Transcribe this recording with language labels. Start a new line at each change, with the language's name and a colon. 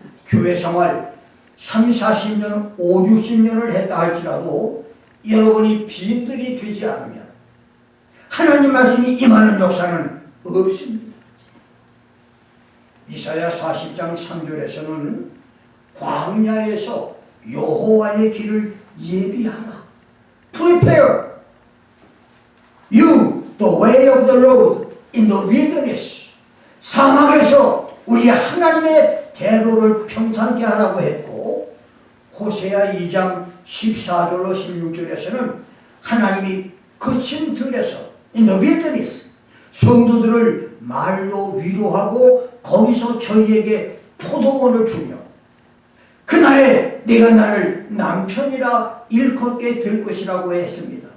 Korean: 교회 생활 3, 40년, 5, 60년을 했다 할지라도 여러분이 빈들이 되지 않으면 하나님 말씀이 임하는 역사는 없습니다. 이사야 40장 3절에서는 광야에서 여호와의 길을 예비하라.
English: Prepare you the way of the Lord in the wilderness.
Korean: 사막에서 우리 하나님의 대로를 평탄케 하라고 했고, 호세아 2장 14절로 16절에서는 하나님이 거친 들에서
English: in the wilderness
Korean: 성도들을 말로 위로하고 거기서 저희에게 포도원을 주며 그날에 내가 나를 남편이라 일컫게 될 것이라고 했습니다.